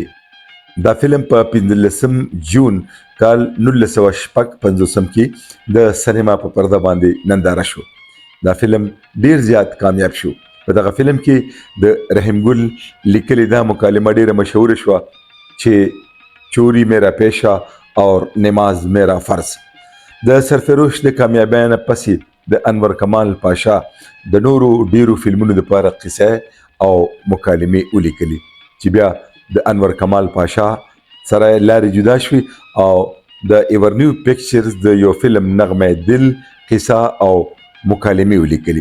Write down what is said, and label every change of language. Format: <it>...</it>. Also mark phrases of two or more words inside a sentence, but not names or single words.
<ps>دا فلم په 15 جون کال 1956 کې د سینما په پرده باندې ننداره شو. دا فلم ډیر زیات کامیاب شو. په دغه فلم کې د رحیم ګل لیکلي دا مکالمه ډیره مشهوره شوه چې</ps> <ur>چوری میرا پیشہ اور نماز میرا فرض.</ur> <ps>د سرفروش د کامیابۍ نه پسې د انور کمال پاشا د نورو ډیرو فلمونو لپاره قصه او مکالمې ولیکلي چې بیا د انور کمال پاشا سره لارې جدا شوي او د ایورنیو پکچرز د یو فلم نغمه دل قصه او مکالمې ولیکلي.</ps>